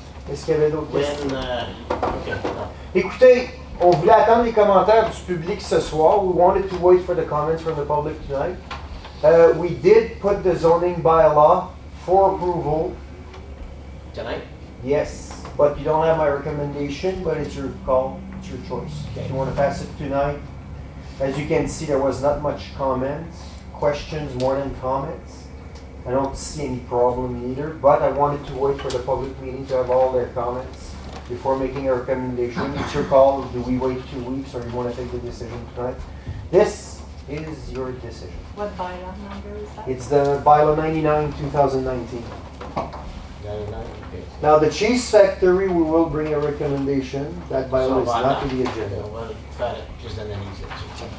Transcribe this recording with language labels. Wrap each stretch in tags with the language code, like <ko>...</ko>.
<fr>Est-ce qu'il y avait d'autres questions? OK. Écoutez, on voulait attendre les commentaires du public ce soir.</fr> <en>We wanted to wait for the comments from the public tonight. We did put the zoning bylaw for approval. Tonight? Yes, but you don't have my recommendation, but it's your call, it's your choice. If you want to pass it tonight, as you can see, there was not much comments, questions more than comments. I don't see any problem either, but I wanted to wait for the public meeting to have all their comments before making a recommendation. It's your call. Do we wait 2 weeks, or you want to take the decision tonight? This is your decision. What bylaw number is that? It's the bylaw 99, 2019. 99, OK. Now, the cheese factory, we will bring a recommendation. That bylaw is not to the agenda.</en> <fr>On va faire juste d'analyse là-dessus.</fr>